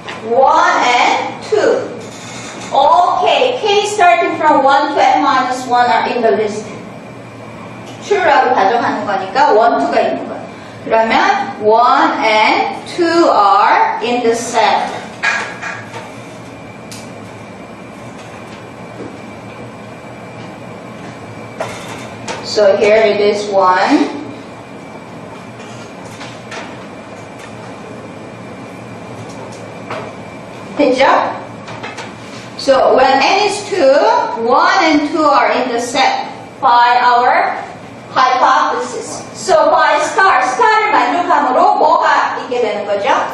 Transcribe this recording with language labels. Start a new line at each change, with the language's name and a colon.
English: 1 and 2. Okay, K starting from 1 to n minus 1 are in the list.
Korean: true라고 가정하는 거니까 1, 2가 있는 거예요.
English: 그러면 1 and 2 are in the set. So here it is 1.
Korean: 됐죠?
English: So when n is 2, 1 and 2 are in the set by our hypothesis.
Korean: So by star을 만족함으로 뭐가 있게 되는 거죠?